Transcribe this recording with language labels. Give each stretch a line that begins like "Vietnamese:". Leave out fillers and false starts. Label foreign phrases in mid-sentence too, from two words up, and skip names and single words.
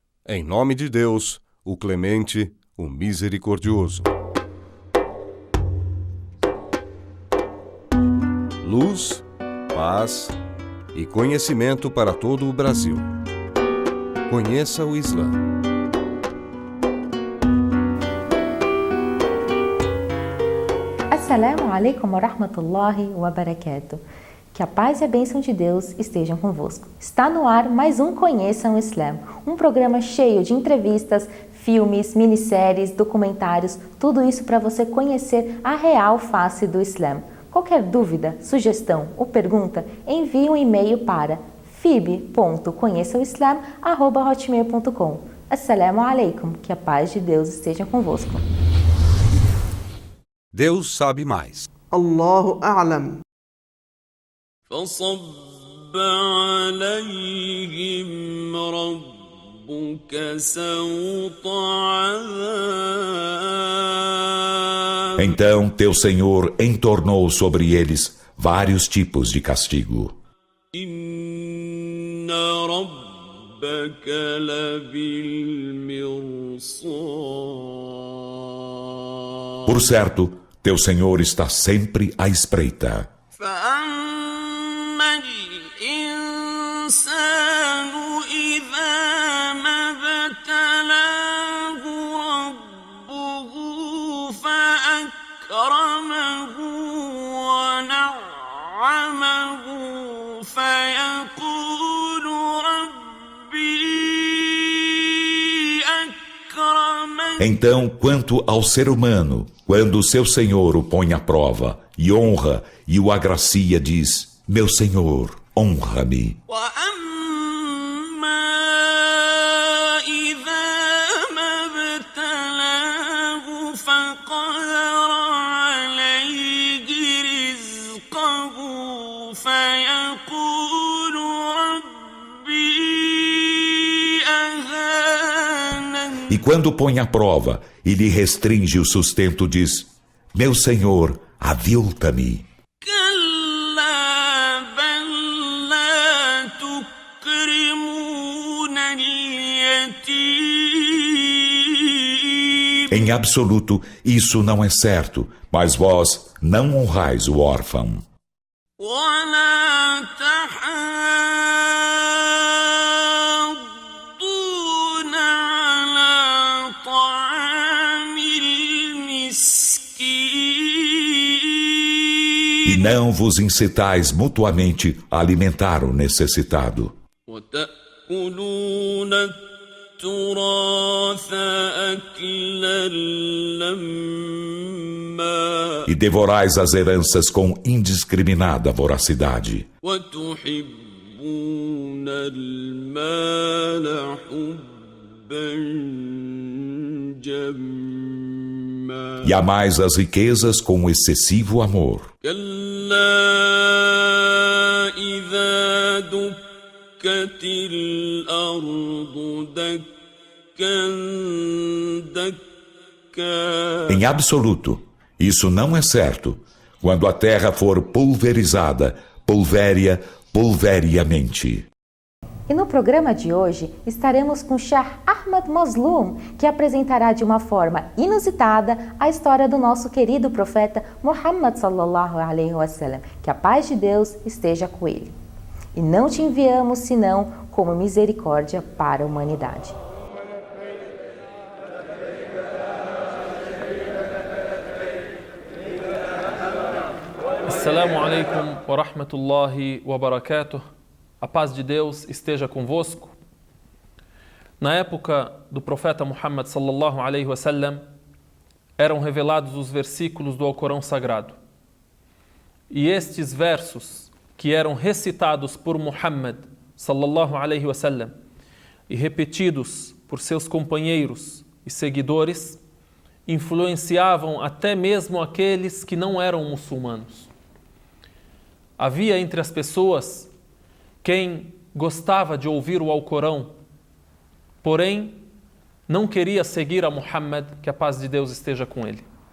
Portuguese: Em nome de Deus, o Clemente, o Misericordioso. Luz, paz e conhecimento para todo o Brasil. Conheça o Islã.
Arabic: السلام عليكم ورحمة الله وبركاته.
Portuguese: Que a paz e a bênção de Deus estejam convosco. Está no ar mais um Conheçam o Islã, um programa cheio de entrevistas, filmes, minisséries, documentários, tudo isso para você conhecer a real face do Islã. Qualquer dúvida, sugestão ou pergunta, envie um e-mail para fib.conheçaoislam@hotmail.com.
Arabic: السلام عليكم,
Portuguese: que a paz de Deus esteja convosco. Deus sabe mais.
Arabic: الله أعلم. فصب عليهم ربك سوط عذاب.
Portuguese: Então teu Senhor entornou sobre eles vários tipos de castigo.
Arabic: إن ربك لبالمرصاد.
Portuguese: Por certo, teu Senhor está sempre à espreita.
Arabic: فأما الإنسان إذا ما ابتلاه ربه فأكرمه ونعمه فيقول ربي أكرمن.
Portuguese: Então, quanto ao ser humano, quando seu Senhor o põe à prova e honra e o agracia, diz: meu Senhor, honra-me.
Arabic: وأما إذا ما ابتلاه فقدر عليه رزقه فيقول ربي أهانن.
Portuguese: E quando põe à prova e lhe restringe o sustento, diz: meu Senhor, avilta-me.
Arabic: كلا بل لا تكرمون اليتيم.
Portuguese: Em absoluto, isso não é certo, mas vós não honrais o órfão.
Arabic: ولا تحاضون على طعام
Portuguese: E
Arabic: المسكين
Portuguese: não vos incitais mutuamente a alimentar o necessitado.
Arabic: وتأكلون التراث أكلا لما
Portuguese: E devorais as heranças com indiscriminada voracidade.
Arabic: وتحبون المال حبا جما.
Portuguese: E amais as riquezas com excessivo amor.
Arabic: كلا إذا دكت الأرض دكا دكا.
Portuguese: Em absoluto, isso não é certo. Quando a terra for pulverizada, pulveriamente. E no programa de hoje estaremos com Sheikh Ahmad Mazloum, que apresentará de uma forma inusitada a história do nosso querido profeta Muhammad
Arabic: صلى الله عليه وسلم.
Portuguese: Que a paz de Deus esteja com ele. E não te enviamos senão como misericórdia para a humanidade.
Arabic: السلام عليكم ورحمة الله وبركاته.
Portuguese: A paz de Deus esteja convosco. Na época do profeta Muhammad
Arabic: صلى الله عليه وسلم,
Portuguese: eram revelados os versículos do Alcorão Sagrado. E estes versos, que eram recitados por Muhammad
Arabic: صلى الله عليه وسلم
Portuguese: e repetidos por seus companheiros e seguidores, influenciavam até mesmo aqueles que não eram muçulmanos. Havia entre as pessoas quem gostava de ouvir o Alcorão, porém não queria seguir a Muhammad, que a paz de Deus esteja com ele.